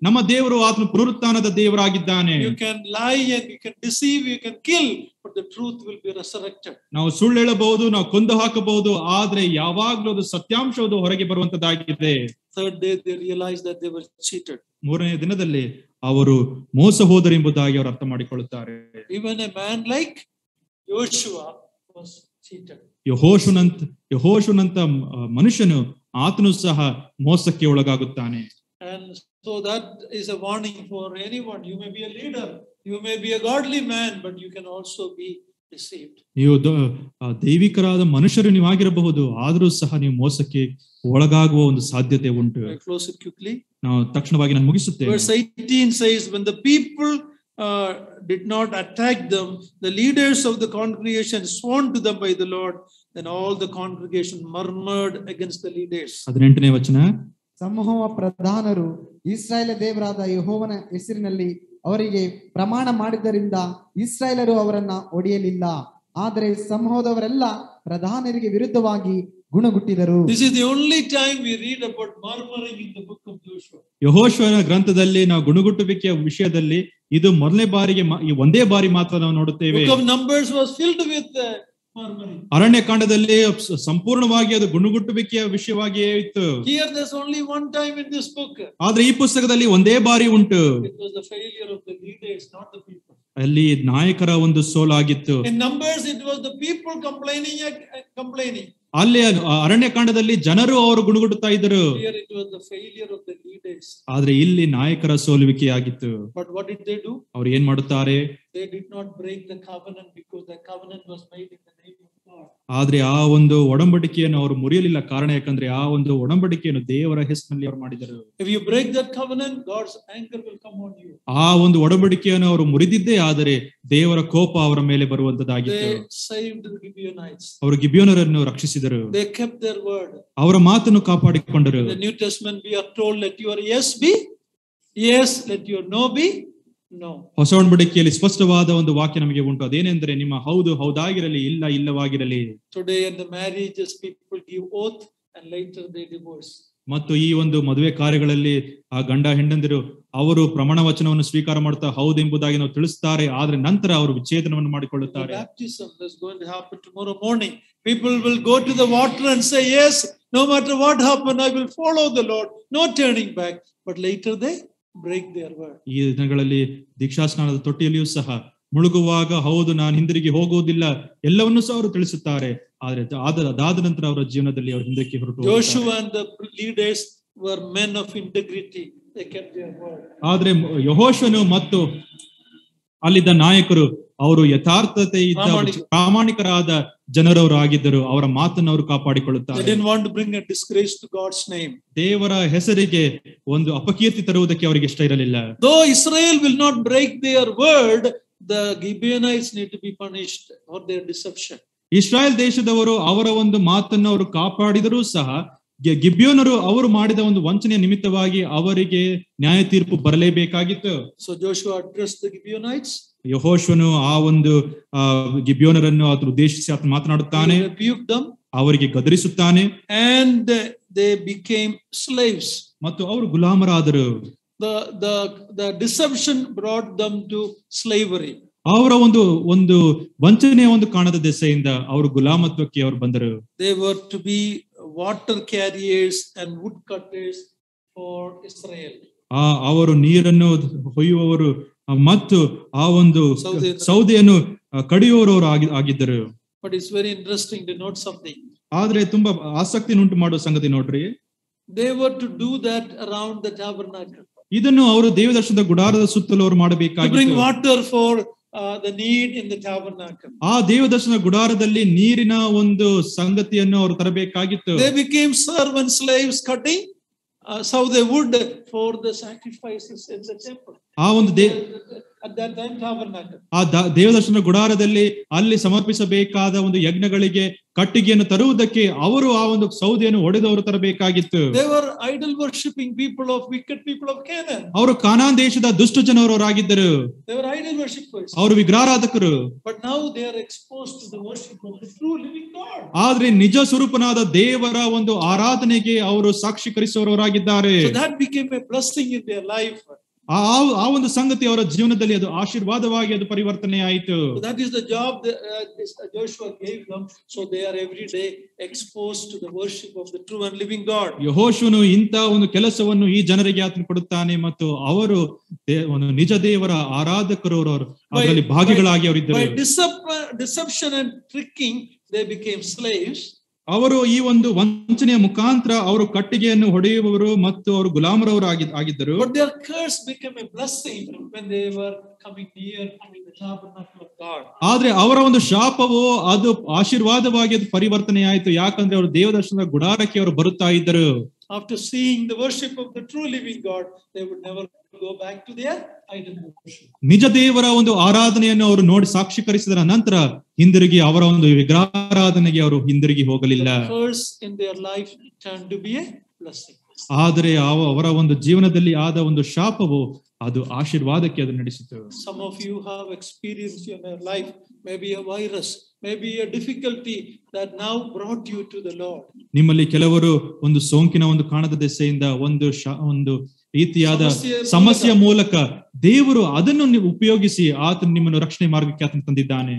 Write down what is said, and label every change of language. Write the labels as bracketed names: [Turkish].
[Kannada] ನಮ್ಮ ದೇವರು ಆತನು ಪುನರುತ್ಥಾನದ ದೇವರಾಗಿದ್ದಾನೆ. [English] You can lie and you can deceive, you can kill, but the truth will be resurrected. [Kannada] ನಾವು ಸುಳ್ಳು ಹೇಳಬಹುದು, ನಾವು ಕೊಂದು ಹಾಕಬಹುದು, ಆದ್ರೆ ಯಾವಾಗಲೂ ಅದು ಸತ್ಯಾಂಶವು ಹೊರಗೆ ಬರುವಂತದ್ದಾಗಿದೆ. [English] 3rd day they realized that they were cheated. [Kannada] 3ನೇ ದಿನದಲ್ಲಿ ಅವರು ಮೋಸ ಹೋದರು ಎಂಬುದಾಗಿ ಅವರು ಅರ್ಥ ಮಾಡಿಕೊಳ್ಳುತ್ತಾರೆ. [English] Even a man like Joshua was cheated. [Kannada] ಯೆಹೋಶುನಂತ ಮನುಷ್ಯನು ಆತನು ಸಹ ಮೋಸಕ್ಕೆ ಒಳಗಾಗುತ್ತಾನೆ. [English] And so that is a warning for anyone. You may be a leader, you may be a godly man, but you can also be deceived. [Kannada] ನೀವು ದೈವಿಕರಾದ ಮನುಷ್ಯರು ನೀವಾಗಿರಬಹುದು, ಆದರೂ ಸಹ ನೀವು ಮೋಸಕ್ಕೆ ಒಳಗಾಗುವ ಒಂದು ಸಾಧ್ಯತೆ ಉಂಟು. [English] I close it quickly. [Kannada] ನಾವು ತಕ್ಷಣವಾಗಿ ನಾನು ಮುಗಿಸುತ್ತೇನೆ. [English] Verse 18 says, when the people did not attack them, the leaders of the congregation sworn to them by the Lord, then all the congregation murmured against the leaders. [Kannada] 18ನೇ ವಚನ, ಸಮೂಹ ಪ್ರಧಾನರು ಇಸ್ರಾಯೇಲ್ ದೇವರಾದ ಯೆಹೋವನ ಹೆಸರಿನಲ್ಲಿ ಅವರಿಗೆ ಪ್ರಮಾಣ ಮಾಡಿದ್ದರಿಂದ ಇಸ್ರಾಯೇಲರು ಅವರನ್ನ ಒಡೆಯಲಿಲ್ಲ. ಆದರೆ ಸಮೂಹದವರೆಲ್ಲ ಪ್ರಧಾನರಿಗೆ ವಿರುದ್ಧವಾಗಿ ಗುಣಗುಟ್ಟಿದರು. [English] This is the only time we read about murmuring in the book of Joshua. [Kannada] ಯೆಹೋಶುವನ ಗ್ರಂಥದಲ್ಲಿ ನಾವು ಗುಣಗುಟ್ಟುವಿಕೆಯ ವಿಷಯದಲ್ಲಿ ಇದು ಮೊದಲನೇ ಬಾರಿಗೆ ಒಂದೇ ಬಾರಿ ಮಾತ್ರ ನಾವು ನೋಡುತ್ತೇವೆ. [English] Book of Numbers was filled with murmuring. [Kannada] ಅರಣ್ಯಕಾಂಡದಲ್ಲಿ ಸಂಪೂರ್ಣವಾಗಿ ಅದು ಗುಣಗುಟ್ಟುವಿಕೆಯ ವಿಷಯವಾಗಿಯೇ ಇತ್ತು. [English] Here there's only one time in this book. [Kannada] ಆದ್ರೆ ಈ ಪುಸ್ತಕದಲ್ಲಿ ಒಂದೇ ಬಾರಿ ಉಂಟು. [English] It was the failure of the leaders, not the people. [Kannada] ಅಲ್ಲಿ ನಾಯಕರ ಒಂದು ಸೋಲಾಗಿತ್ತು. [English] In Numbers it was the people complaining. [Kannada] ಅಲ್ಲಿ ಅರಣ್ಯಕಾಂಡದಲ್ಲಿ ಜನರು ಅವರು ಗುಣಗುಡುತ್ತಾ ಇದ್ದರು. [English] Here it was the failure of the leaders. [Kannada] ಆದ್ರೆ ಇಲ್ಲಿ ನಾಯಕರ ಸೋಲುವಿಕೆಯಾಗಿತ್ತು. [English] But what did they do? [Kannada] ಅವರು ಏನ್ ಮಾಡುತ್ತಾರೆ? [English] They did not break the covenant because the covenant was made in the name of God. God. [Kannada] ಆದ್ರೆ ಆ ಒಂದು ಒಡಂಬಡಿಕೆಯನ್ನು ಅವರು ಮುರಿಯಲಿಲ್ಲ. ಕಾರಣ ಯಾಕಂದ್ರೆ ಆ ಒಂದು ಒಡಂಬಡಿಕೆಯನ್ನು ದೇವರ ಹೆಸರಿನಲ್ಲಿ ಅವರು ಮಾಡಿದರು. [English] If you break that covenant, God's anger will come on you. [Kannada] ಆ ಒಂದು ಒಡಂಬಡಿಕೆಯನ್ನು ಅವರು ಮುರಿದಿದ್ದೇ ಆದರೆ ದೇವರ ಕೋಪ ಅವರ ಮೇಲೆ ಬರುವಂತದ್ದಾಗಿತ್ತು. [English] They saved the Gibeonites. [Kannada] ಅವರು ಗಿಬಿಯೋನರನ್ನು ರಕ್ಷಿಸಿದರು. [English] They kept their word. [Kannada] ಅವರ ಮಾತನ್ನು ಕಾಪಾಡಿಕೊಂಡರು. [English] In the New Testament we are told, let your yes be yes, let your no be no. [Kannada] ಹೊಸ ಒಡಂಬಡಿಕೆಯಲ್ಲಿ ಸ್ಪಷ್ಟವಾದ ಒಂದು ವಾಕ್ಯ ನಮಗೆ ಉಂಟು. ಅದೇನೆಂದರೆ ನಿಮ್ಮ ಹೌದು ಹೌದಾಗಿರಲಿ, ಇಲ್ಲ ಇಲ್ಲವಾಗಿರಲಿ. [English] Today in the marriages people give oath and later they divorce. [Kannada] ಮತ್ತು ಈ ಒಂದು ಮದುವೆ ಕಾರ್ಯಗಳಲ್ಲಿ ಆ ಗಂಡ ಹೆಂಡಂದಿರು ಅವರು ಪ್ರಮಾಣ ವಚನವನ್ನು ಸ್ವೀಕಾರ ಮಾಡ್ತಾ ಹೌದೆಂಬುದಾಗಿ ನಾವು ತಿಳಿಸ್ತಾರೆ. ಆದ್ರೆ ನಂತರ ಅವರು ವಿಚ್ಛೇದನವನ್ನು ಮಾಡಿಕೊಳ್ಳುತ್ತಾರೆ. [English] Baptism is going to happen tomorrow morning. People will go to the water and say, yes, no matter what happen, I will follow the Lord. No turning back. But later they break their word. [Kannada] ಈ ದಿನಗಳಲ್ಲಿ ದೀಕ್ಷಾಸ್ನಾನದ ತೊಟ್ಟಿಯಲ್ಲಿಯೂ ಸಹ ಮುಳುಗುವಾಗ ಹೌದು ನಾನು ಹಿಂದಿರುಗಿ ಹೋಗುವುದಿಲ್ಲ ಎಲ್ಲವನ್ನೂ ಸಹ ಅವರು ತಿಳಿಸುತ್ತಾರೆ. ಆದ್ರೆ ಅದಾದ ನಂತರ ಅವರ ಜೀವನದಲ್ಲಿ ಅವರು ಹಿಂದಕ್ಕೆ ಹೊರಟು. [English] Joshua and the leaders were men of integrity. They kept their word. [Kannada] ಆದ್ರೆ ಯೆಹೋಶುವನು ಮತ್ತು ಅಲ್ಲಿದ್ದ ನಾಯಕರು ಅವರು ಯಥಾರ್ಥತೆ ಇದ್ದ ಪ್ರಾಮಾಣಿಕರಾದ ಜನರವರು ಆಗಿದ್ದರು. ಅವರ ಮಾತನ್ನು ಅವರು ಕಾಪಾಡಿಕೊಳ್ಳುತ್ತಾರೆ. [English] They didn't want to bring a disgrace to God's name. [Kannada] ದೇವರ ಹೆಸರಿಗೆ ಒಂದು ಅಪಕೀರ್ತಿ ತರುವುದಕ್ಕೆ ಅವರಿಗೆ ಇಷ್ಟ ಇರಲಿಲ್ಲ. [English] Though Israel will not break their word, the Gibeonites need to be punished for their deception. [Kannada] Israel ದೇಶದವರು ಅವರ ಒಂದು ಮಾತನ್ನು ಅವರು ಕಾಪಾಡಿದರೂ ಸಹ ಗಿಬ್ಯೋನರು ಅವರು ಮಾಡಿದ ಒಂದು ವಂಚನೆಯ ನಿಮಿತ್ತವಾಗಿ ಅವರಿಗೆ ನ್ಯಾಯ ತೀರ್ಪು ಬರಲೇಬೇಕಾಗಿತ್ತು. [English] So Joshua addressed the Gibeonites. [Kannada] ಯೆಹೋಶುವನು ಆ ಒಂದು ಗಿಬ್ಯೋನರನ್ನು ಅದನ್ನು ಉದ್ದೇಶಿಸಿ ಆತ ಮಾತನಾಡುತ್ತಾನೆ. [English] He rebuked them. [Kannada] ಅವರಿಗೆ ಗದರಿಸುತ್ತಾನೆ. [English] And they became slaves. [Kannada] ಮತ್ತು ಅವರು ಗುಲಾಮರಾದರು. [English] The deception brought them to slavery. [Kannada] ಅವರ ಒಂದು ವಂಚನೆಯ ಒಂದು ಕಾಣದ ದೆಸೆಯಿಂದ ಅವರು ಗುಲಾಮತ್ವಕ್ಕೆ ಅವರು ಬಂದರು. [English] They were to be water carriers and wood cutters for Israel. [Kannada] ಅವರು ನೀರನ್ನು ಹೊಯ್ಯುವವರು ಮತ್ತು ಆ ಒಂದು ಸೌದೆಯನ್ನು ಕಡಿಯುವವರು ಆಗಿದ್ದರು. [English] But it's very interesting to note something. [Kannada] ಆದ್ರೆ ತುಂಬಾ ಆಸಕ್ತಿ ಉಂಟು ಮಾಡುವ ಸಂಗತಿ ನೋಡ್ರಿ. [English] They were to do that around the tabernacle. [Kannada] ಇದನ್ನು ಅವರು ದೇವದರ್ಶನದ ಗುಡಾರದ ಸುತ್ತಲೂ ಅವರು [English] To [Kannada] ಮಾಡಬೇಕಾಗಿತ್ತು. [English] bring water for the need in the tabernacle. [Kannada] ಆ ದೇವದರ್ಶನ ಗುಡಾರದಲ್ಲಿ ನೀರಿನ ಒಂದು ಸಂಗತಿಯನ್ನು ಅವರು ತರಬೇಕಾಗಿತ್ತು. [English] They became servant slaves cutting so they would for the sacrifices in the temple. [Kannada] ಆ ಒಂದು [English] at that time tabernacle. [Kannada] ಆ ದೇವದರ್ಶನ ಗುಡಾರದಲ್ಲಿ ಅಲ್ಲಿ ಸಮರ್ಪಿಸಬೇಕಾದ ಒಂದು ಯಜ್ಞಗಳಿಗೆ ಕಟ್ಟಿಗೆಯನ್ನು ತರುವುದಕ್ಕೆ ಅವರು ಆ ಒಂದು ಸೌದೆಯನ್ನು ಒಡೆದವರು ತರಬೇಕಾಗಿತ್ತು. [English] They were idol worshipping people of wicked people of Canaan. [Kannada] ಅವರು ಕಾನಾನ್ ದೇಶದ ದುಷ್ಟ ಜನರವರಾಗಿದ್ದರು. [English] They were idol worshippers. [Kannada] ಅವರು ವಿಗ್ರಹಾರಾಧಕರು. [English] But now they are exposed to the worship of the true living God. [Kannada] ಆದ್ರೆ ನಿಜ ಸ್ವರೂಪನಾದ ದೇವರ ಒಂದು ಆರಾಧನೆಗೆ ಅವರು ಸಾಕ್ಷೀಕರಿಸುವವರಾಗಿದ್ದಾರೆ. [English] So that became a blessing in their life. [Kannada] ಆ ಒಂದು ಸಂಗತಿ ಅವರ ಜೀವನದಲ್ಲಿ ಅದು ಆಶೀರ್ವಾದವಾಗಿ ಅದು ಪರಿವರ್ತನೆ ಆಯಿತು. [English] So that is the job that Joshua gave them. So they are every day exposed to the worship of the true and living God. [Kannada] ಯೆಹೋಶುವನು ಇಂಥ ಒಂದು ಕೆಲಸವನ್ನು ಈ ಜನರಿಗೆ ಆತನು ಕೊಡುತ್ತಾನೆ ಮತ್ತು ಅವರು ಒಂದು ನಿಜ ದೇವರ ಆರಾಧಕರು ಅದರಲ್ಲಿ ಭಾಗಿಗಳಾಗಿ ಅವರಿದ್ದರು. [English] By deception and tricking they became slaves. [Kannada] ಅವರು ಈ ಒಂದು ವಂಚನೆಯ ಮುಖಾಂತರ ಅವರು ಕಟ್ಟಿಗೆಯನ್ನು ಹೊಡೆಯುವವರು ಮತ್ತು ಅವರು ಗುಲಾಮರವರು ಆಗಿದ್ದರು. [English] But their curse became a blessing when they were coming near the tabernacle of God. [Kannada] ಆದ್ರೆ ಅವರ ಒಂದು ಶಾಪವು ಅದು ಆಶೀರ್ವಾದವಾಗಿ ಅದು ಪರಿವರ್ತನೆ ಆಯಿತು. ಯಾಕಂದ್ರೆ ಅವರು ದೇವದರ್ಶನದ ಗುಡಾರಕ್ಕೆ ಅವರು ಬರುತ್ತಾ ಇದ್ದರು. [English] After seeing the worship of the true living God, they would never go back to their idol worship. [Kannada] ನಿಜ ದೇವರ ಒಂದು ಆರಾಧನೆಯನ್ನು ಅವರು ನೋಡಿ ಸಾಕ್ಷೀಕರಿಸಿದ ನಂತರ ಹಿಂದಿರುಗಿ ಅವರ ಒಂದು ವಿಗ್ರಹಾರಾಧನೆಗೆ ಅವರು ಹಿಂದಿರುಗಿ ಹೋಗಲಿಲ್ಲ. [English] The curse in their life turned to be a blessing. [Kannada] ಆದರೆ ಅವರ ಒಂದು ಜೀವನದಲ್ಲಿ ಆದ ಒಂದು ಶಾಪವು ಅದು ಆಶೀರ್ವಾದಕ್ಕೆ ಅದು ನಡೆಸಿತು. [English] Some of you have experienced in your life maybe a virus, maybe a difficulty that now brought you to the Lord. [Kannada] ನಿಮ್ಮಲ್ಲಿ ಕೆಲವರು ಒಂದು ಸೋಂಕಿನ ಒಂದು ಕಾಣದ ದೆಸೆಯಿಂದ ಒಂದು ರೀತಿಯಾದ ಸಮಸ್ಯೆಯ ಮೂಲಕ ದೇವರು ಅದನ್ನು ಉಪಯೋಗಿಸಿ ಆತನು ನಿಮ್ಮನ್ನು ರಕ್ಷಣೆ ಮಾರ್ಗಕ್ಕೆ ಆತನು ತಂದಿದ್ದಾನೆ.